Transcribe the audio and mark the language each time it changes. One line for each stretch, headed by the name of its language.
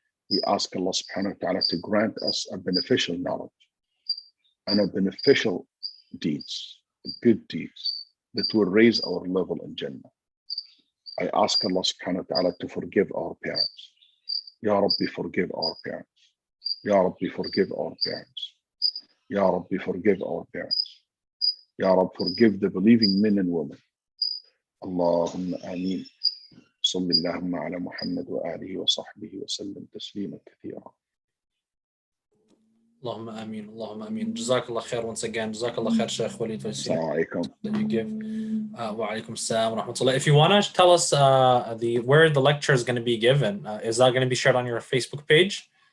English: We ask Allah subhanahu wa ta'ala to grant us a beneficial knowledge and a beneficial deeds, good deeds that will raise our level in Jannah. I ask Allah subhanahu wa ta'ala to forgive our parents. Ya Rabbi, forgive our parents. Ya Rabbi, forgive our parents. Ya Rabbi, forgive our parents. Ya Rabbi, forgive the believing men and women. Allahumma ameen.
Arabic: صلى اللهم على محمد وآله وصحبه وسلم تسليما كثيرا.
English: Allahumma ameen, Allahumma ameen. Jazakallah khair once again. Jazakallah khair, Sheikh Waleed, for Assalamu alaikum. that you give. Wa alaikum salam wa rahmatullah. If you want to tell us where the lecture is going to be given, is that going to be shared on your Facebook page?